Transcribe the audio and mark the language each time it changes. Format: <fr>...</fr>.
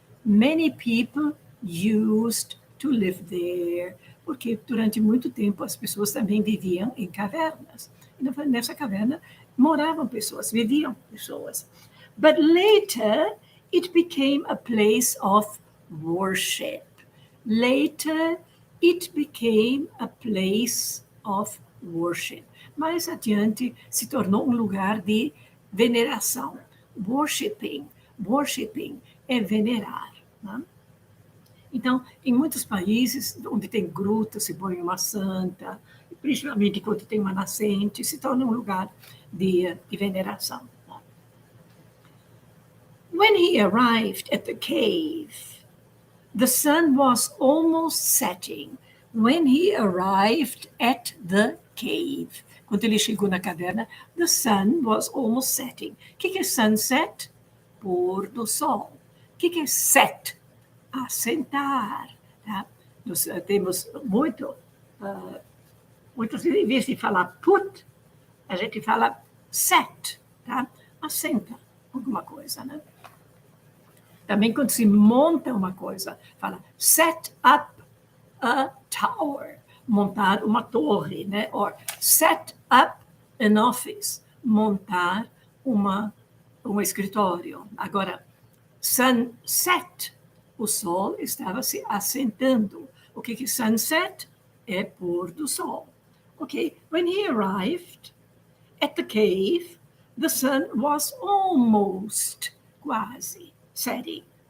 <en>Many people used to live there.</en> <pt>Porque durante muito tempo as pessoas também viviam em cavernas. E nessa caverna moravam pessoas, viviam pessoas.</pt> <en>But later it became a place of worship. Later it became a place of worship.</en> <pt>Mais adiante se tornou um lugar de veneração. Worshipping é venerar. Né? Então, em muitos países onde tem gruta, se põe uma santa, principalmente quando tem uma nascente, se torna um lugar de veneração.</pt> <en>When he arrived at the cave, the sun was almost setting. When he arrived at the cave,</en> <pt>quando ele chegou na caverna,</pt> <en>the sun was almost setting.</en> <pt>O que é sunset? Pôr do sol. O que é set? Assentar. Tá? Nós temos muitos, em vez de falar put, a gente fala set, tá? Assenta alguma coisa, né? Também quando se monta uma coisa, fala</pt> <en>set up a tower,</en> <pt>montar uma torre, né?</pt> <en>Or set up an office,</en> <pt>montar um escritório. Agora, sunset, o sol estava se assentando. O que é sunset? É pôr do sol.</pt> <en>Okay, when he arrived at the cave, the sun was almost, quase, setting.</en>